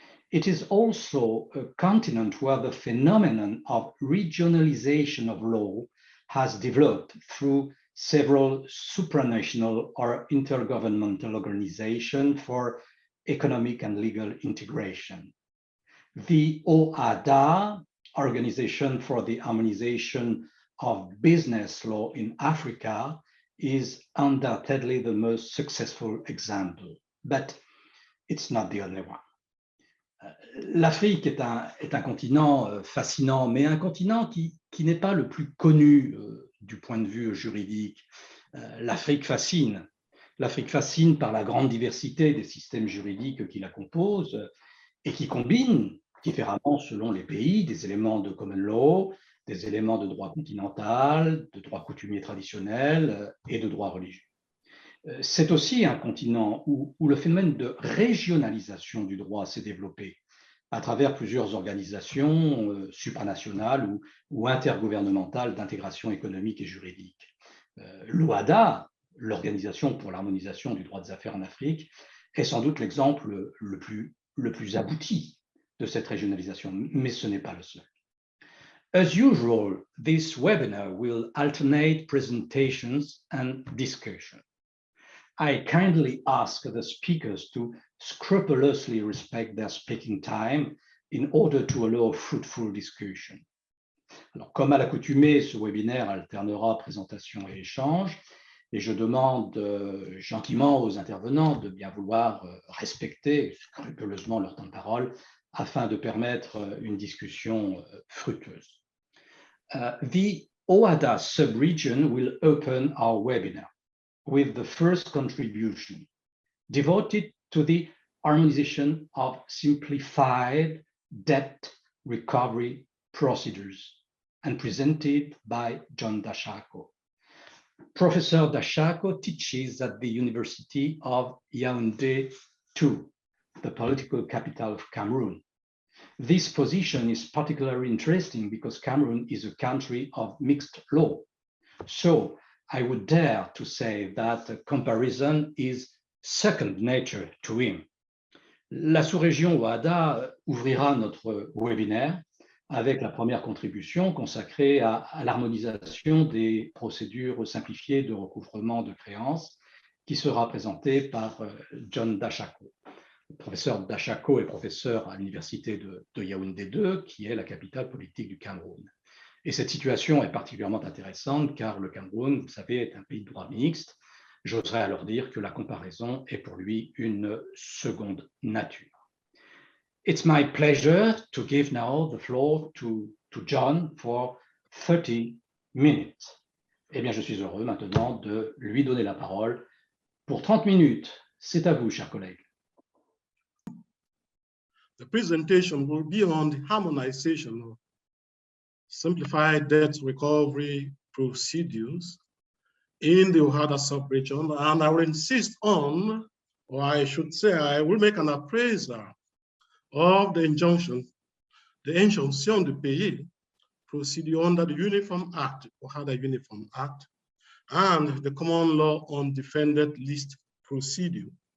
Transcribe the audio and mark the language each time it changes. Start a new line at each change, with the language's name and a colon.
English: It is also a continent where the phenomenon of regionalization of law has developed through several supranational or intergovernmental organizations for economic and legal integration. The OADA, Organization for the Harmonization of Business Law in Africa, is undoubtedly the most successful example, but it's not the only one.
French: L'Afrique est un continent fascinant, mais un continent qui n'est pas le plus connu du point de vue juridique. L'Afrique fascine. L'Afrique fascine par la grande diversité des systèmes juridiques qui la composent et qui combinent différemment selon les pays des éléments de common law, des éléments de droit continental, de droit coutumier traditionnel et de droit religieux. C'est aussi un continent où le phénomène de régionalisation du droit s'est développé à travers plusieurs organisations supranationales ou intergouvernementales d'intégration économique et juridique. L'OADA, l'Organisation pour l'harmonisation du droit des affaires en Afrique, est sans doute l'exemple le plus abouti de cette régionalisation, mais ce n'est pas le seul.
English: As usual, this webinar will alternate presentations and discussion. I kindly ask the speakers to scrupulously respect their speaking time in order to allow fruitful discussion.
French: Alors, comme à l'accoutumée, ce webinaire alternera présentation et échange, et je demande gentiment aux intervenants de bien vouloir respecter scrupuleusement leur temps de parole afin de permettre une discussion fructueuse.
English: The OADA sub-region will open our webinar with the first contribution devoted to the harmonization of simplified debt recovery procedures and presented by John Dashako. Professor Dashako teaches at the University of Yaoundé 2 the political capital of Cameroon. This position is particularly interesting because Cameroon is a country of mixed law. So I would dare to say that a comparison is second nature to him.
French: La sous-région OHADA ouvrira notre webinaire avec la première contribution consacrée à l'harmonisation des procédures simplifiées de recouvrement de créances qui sera présentée par John Dachako. Le professeur Dachako est professeur à l'université de Yaoundé 2, qui est la capitale politique du Cameroun. Et cette situation est particulièrement intéressante car le Cameroun, vous savez, est un pays de droit mixte. J'oserais alors dire que la comparaison est pour lui une seconde nature.
English: It's my pleasure to give now the floor to John for 30 minutes.
French: Eh bien, je suis heureux maintenant de lui donner la parole pour 30 minutes. C'est à vous, chers collègues.
English: The presentation will be on the harmonization of simplified debt recovery procedures in the OHADA sub-region, and I will insist on, or I should say, I will make an appraisal of the injunction, the injonction de payer procedure under the Uniform Act, OHADA Uniform Act, and the common law on defended list procedure.